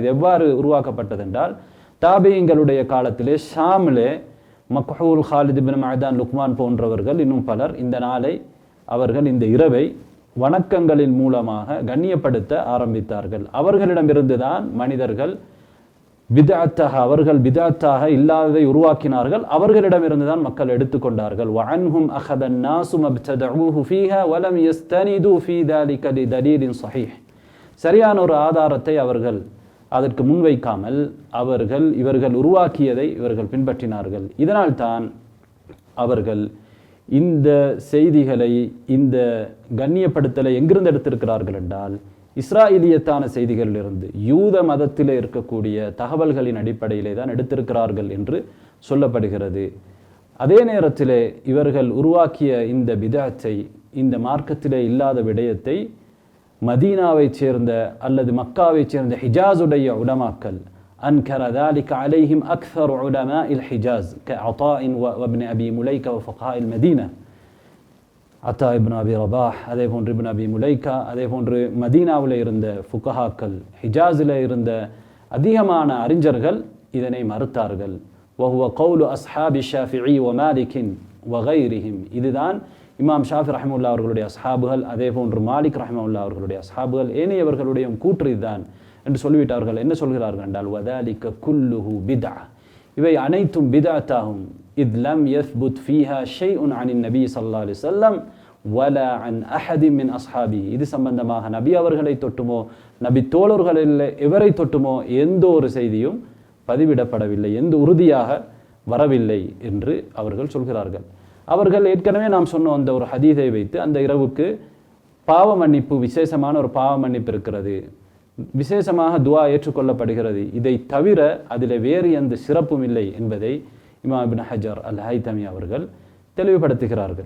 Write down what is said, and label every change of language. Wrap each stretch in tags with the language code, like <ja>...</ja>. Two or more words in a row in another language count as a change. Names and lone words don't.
<ta>இது எவ்வாறு உருவாக்கப்பட்டது என்றால், தாபீங்களுடைய காலத்திலே ஷாமிலே மக்ஹூல், ஹாலித் இப்னு மஅதான், லுக்மான் போன்றவர்கள் இன்னும் பலர் இந்த நாளை அவர்கள் இந்த இரவை வணக்கங்களின் மூலமாக கண்ணியப்படுத்த ஆரம்பித்தார்கள். அவர்களிடமிருந்துதான் மனிதர்கள் அவர்கள் பிதஅத்தாக இல்லாததை உருவாக்கினார்கள். அவர்களிடமிருந்துதான் மக்கள் எடுத்துக்கொண்டார்கள்.</ta> <ar>وعنهم أخذ الناس مبتدعوه فيها ولم يستند في ذلك لدليل صحيح.</ar> <ta>சரியான ஒரு ஆதாரத்தை அவர்கள் அதற்கு முன்வைக்காமல் இவர்கள் உருவாக்கியதை இவர்கள் பின்பற்றினார்கள். இதனால் தான் அவர்கள் இந்த செய்திகளை, இந்த கண்ணியப்படுத்தலை எங்கிருந்து எடுத்திருக்கிறார்கள் என்றால், இஸ்ராயலியத்தான செய்திகளிலிருந்து, யூத மதத்திலே இருக்கக்கூடிய தகவல்களின் அடிப்படையிலே தான் எடுத்திருக்கிறார்கள் என்று சொல்லப்படுகிறது. அதே நேரத்திலே இவர்கள் உருவாக்கிய இந்த பிதஅத்தை, இந்த மார்க்கத்திலே இல்லாத விடயத்தை மதீனாவைச் சேர்ந்த அல்லது மக்காவைச் சேர்ந்த ஹிஜாஸுடைய உலமாக்கள்,</ta> <ar>أنكر ذلك عليهم أكثر علماء الحجاز كعطاء وابن أبي مليكة وفقهاء المدينة.</ar> <ta>அத்தா இப்னு அபி ரபாஹ், அதே போன்று இப்னு அபி முலைக்கா, அதே போன்று மதீனாவில் இருந்த ஃபுகஹாக்கள், ஹிஜாஸில் இருந்த அதிகமான அறிஞர்கள் இதனை மறுத்தார்கள்.</ta> <ar>وهو قول أصحاب الشافعي ومالك وغيرهم.</ar> <ta>இதுதான் இமாம் ஷாஃபி ரஹ்மத்துல்லாஹி அவர்களுடைய அஸ்ஹாபுகள், அதே போன்று மாலிக் ரஹ்மத்துல்லாஹி அவர்களுடைய அஸ்ஹாபுகள், ஏனையவர்களுடைய கூற்று இதுதான் என்று சொல்லிவிட்டார்கள். என்ன சொல்கிறார்கள் என்றால்,</ta> <ar>وذلك كله بدعة,</ar> <ta>இவை அனைத்தும் பிதஅத்தாகும்.</ta> <ar>إذ لم يثبت فيها شيء عن النبي صلى الله عليه وسلم ولا عن أحد من أصحابه.</ar> <ta>இது சம்பந்தமாக நபி அவர்களை தொட்டுமோ நபி தோழர்களில் எவரை தொட்டுமோ எந்த ஒரு செய்தியும் பதிவிடப்படவில்லை, எந்த உறுதியாக வரவில்லை என்று அவர்கள் சொல்கிறார்கள். அவர்கள் ஏற்கனவே நாம் சொன்ன அந்த ஒரு ஹதீஸை வைத்து அந்த இரவுக்கு பாவ மன்னிப்பு, விசேஷமான ஒரு பாவ மன்னிப்பு இருக்கிறது, விசேஷமாக துஆ ஏற்றுக்கொள்ளப்படுகிறது, இதை தவிர அதில் வேறு எந்த சிறப்பும் இல்லை என்பதை இமாம் இப்னு ஹஜர் அல் ஹைதமி அவர்கள் தெளிவுபடுத்துகிறார்கள்.</ta>